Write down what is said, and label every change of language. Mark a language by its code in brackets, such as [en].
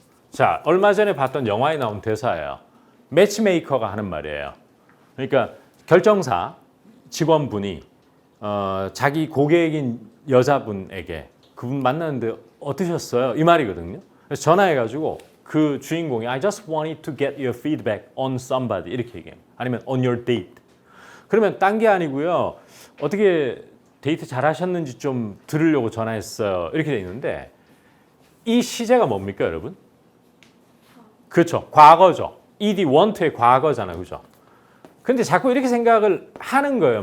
[ko] 자, 얼마 전에 봤던 영화에 나온 대사예요. 매치메이커가 하는 말이에요. 그러니까 결정사 직원분이 자기 고객인 여자분에게 그분 만났는데 어떠셨어요? 이 말이거든요. 그래서 전화해가지고 그 주인공이 [en] I just wanted to get your feedback on somebody [ko] 이렇게 얘기해요. 아니면 [en] on your date. [ko] 그러면 딴 게 아니고요. 어떻게 데이트 잘 하셨는지 좀 들으려고 전화했어요. 이렇게 돼 있는데 이 시제가 뭡니까, 여러분? 그렇죠. 과거죠. ed want의 과거잖아요. 그죠? 근데 자꾸 이렇게 생각을 하는 거예요.